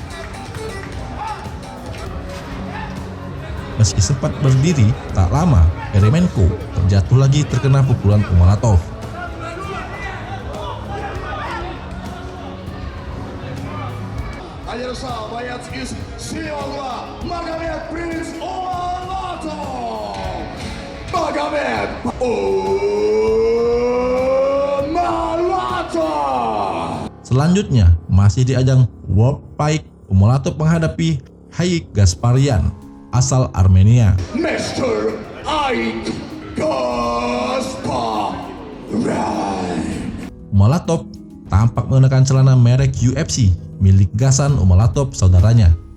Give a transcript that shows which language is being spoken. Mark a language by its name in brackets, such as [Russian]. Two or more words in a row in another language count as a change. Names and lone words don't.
[Indonesian] Meski sempat berdiri, tak lama Eremenko terjatuh lagi terkena pukulan Umalatov. [Russian] Одержал боец из Сиогла Магомед Принц Умалатов. Магомед Умалатов. [Indonesian] Selanjutnya, masih di ajang World Fight, Umalatov menghadapi Haik Gasparian asal Armenia. Mr. Haik Gasparian. Umalatov tampak mengenakan celana merek UFC milik Gasan Umalatov saudaranya.